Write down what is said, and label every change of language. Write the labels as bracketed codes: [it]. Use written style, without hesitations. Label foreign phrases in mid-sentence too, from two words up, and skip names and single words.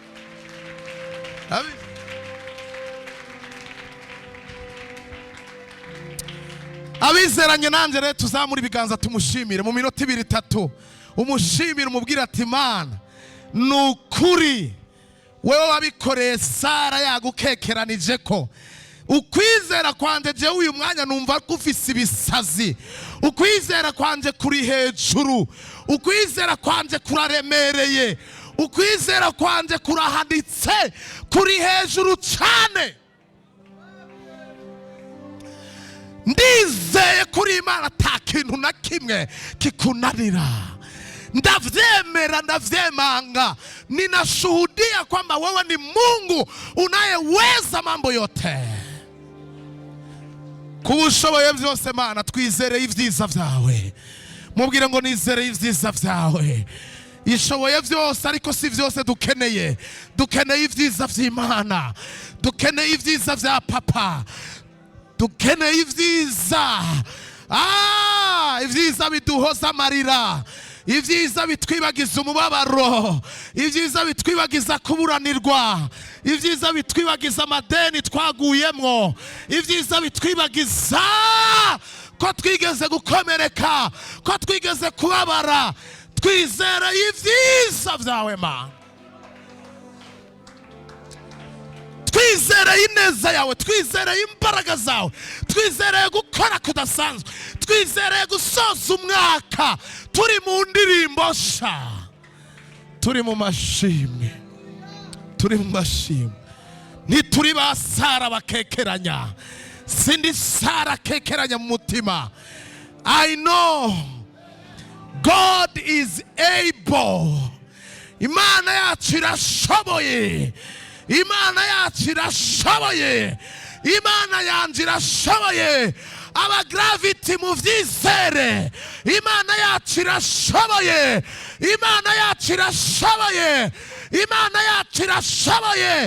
[rn] Abizeranye nanjye rero tuzamura ibiganza tumushimire mu minota 2-3. Umushimire umubwira ati Mana, nukuri wewe wabikoreye Sara yagukekeranije ko. Ukwizera kwanje je uyu mwanya numva kufise ibisazi. Ukwizera kwanje kuri hejuru. Ukwizera kwanje kuraremereye. Ukwizera kwanje kurahaditse kuri hejuru cyane. Ndizeye kuri Imana ata kintu na kimwe kikunanira. Ndavyemera, ndavyemanga. [sw] Ninashuhudia kwamba wewe ni Mungu unayeweza mambo yote. [rn] Kubushoboye byose Mana, twizere ivyiza vyawe. Mubwire ngo nizere ivyiza vyawe. Ishoboye byose ariko si byose dukeneye. Dukeneye ivyiza vy'Imana. Dukeneye ivyiza vya papa. Dukeneye ivyiza. Ivyiza biduhoza amarira. Ivyiza bitwibagiza umubabaro. Ivyiza bitwibagiza kuburanirwa. Ivyiza bitwibagiza amadeni twaguyemwo. Ivyiza bitwibagiza ko twigeze gukomereka, ko twigeze kubabara. Twizere ivyiza vyawe Mana. Twizere ineza yawe, twizere imbaraga zawe, twizere gukora kudasanzwe, twizere gusoza umwaka turi mu ndirimbo sha, turi mu mashimwe, turi mu mashimwe. Ntituri ba Sara bakekeranya, sindi Sara kekeranya mu mutima. [en] I know God is able. [rn] Imana yacu irashoboye. Imana yacu irashoboye. Imana yanje irashoboye. Aba gravity mu vyizere. Imana yacu irashoboye. Imana yacu irashoboye. Imana yacu irashoboye.